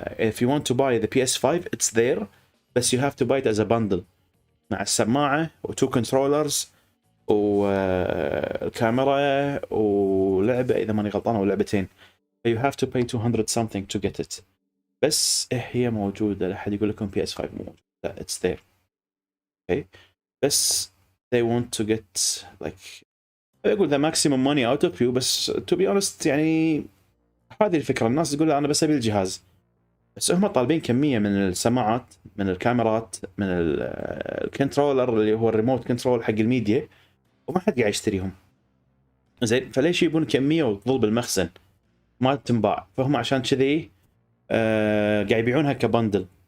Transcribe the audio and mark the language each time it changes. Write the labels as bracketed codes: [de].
[en] if you want to buy the PS5 it's there، بس you have to buy it as a bundle [ar] مع السماعه و2 [en] controllers [ar] والكاميرا ولعبه اذا ماني غلطان او لعبتين. [en] you have to pay 200 something to get it. [ar] بس هي موجوده، لا احد يقول لكم بي اس 5 مو موجود، لا [en] it's there. okay. بس they want to get like [ar] يقول [en] the maximum money out of you. [ar] بس [en] to be honest [ar] يعني هذه الفكره، الناس تقول انا بس ابي الجهاز، بس هم طالبين كميه من السماعات، من الكاميرات، من الكنترولر اللي هو الريموت كنترول حق الميديا، وما حد قاعد يشتريهم. زين، فليش يبون كميه وتظل بالمخزن ما تنباع؟ فهم عشان كذي قاعد يبيعونها كبندل.